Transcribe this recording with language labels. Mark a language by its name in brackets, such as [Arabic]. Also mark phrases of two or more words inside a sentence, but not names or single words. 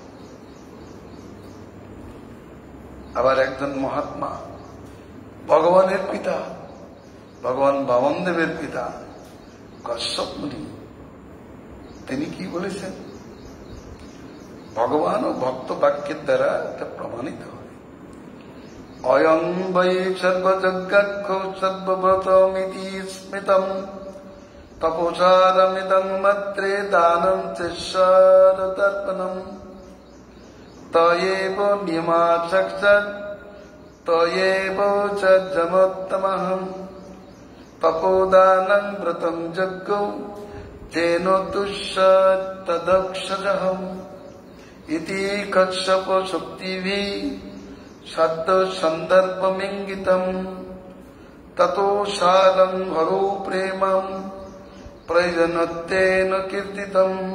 [Bangla] আবার একজন মহাত্মা, ভগবানের পিতা, ভগবান বামনদেবের পিতা কশ্যপ মুনি, তিনি কি বলেছেন? ভগবান ও ভক্ত বাক্যের দ্বারা এটা প্রমাণিত হয়। [Sanskrit] অয়ং বৈ সর্বযজ্ঞাক্ষ সর্বব্রতমিতি স্মৃতম তপসারমিদং মাত্রে দানম চেশ্বরতর্পণম তয়েব নিয়মাচক্ষত তয়েব চ যমোত্তমঃ তপোদানং ব্রতং যজ্ঞৌ তেন তুষ্য তদক্ষজঃ ইতি কশ্যপ শক্তিভিঃ সদ্য সন্দর্ভমিঙ্গিতম ততো সারং হরো প্রেমম প্রয়োজনত্বেন কীর্তিতম।